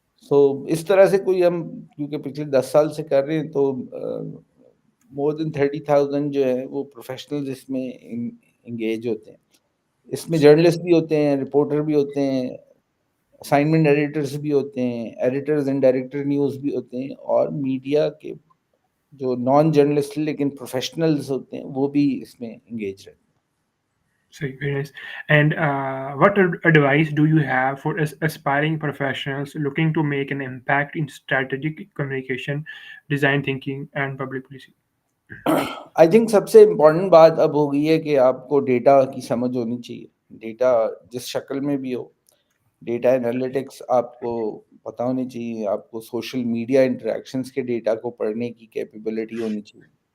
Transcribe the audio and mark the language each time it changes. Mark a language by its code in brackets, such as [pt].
[ur] سو اس طرح سے کوئی ہم کیونکہ پچھلے 10 سال سے کر رہے ہیں تو [en] more than [ur] 30,000 جو ہے وہ پروفیشنلز اس میں انگیج ہوتے ہیں. اس میں جرنلسٹ بھی ہوتے ہیں، رپورٹر بھی ہوتے ہیں، اسائنمنٹ ایڈیٹرز بھی ہوتے ہیں، ایڈیٹرز اینڈ ڈائریکٹر نیوز بھی ہوتے ہیں، اور میڈیا کے جو نان جرنلسٹ لیکن پروفیشنلز ہوتے ہیں وہ بھی اس میں انگیج رہتے ہیں. [en] صحیح، very nice. And what advice do you have for aspiring professionals looking to make an impact in strategic communication, design thinking, and public policy? I think [ur] سب سے امپورٹنٹ بات اب ہو گئی ہے کہ آپ کو ڈیٹا کی سمجھ ہونی چاہیے. ڈیٹا جس شکل میں بھی ہو، ڈیٹا انالیٹکس آپ کو پتہ ہونی چاہیے، آپ کو سوشل میڈیا انٹریکشنز کے ڈیٹا کو پڑھنے کی کیپیبلٹی ہونی چاہیے.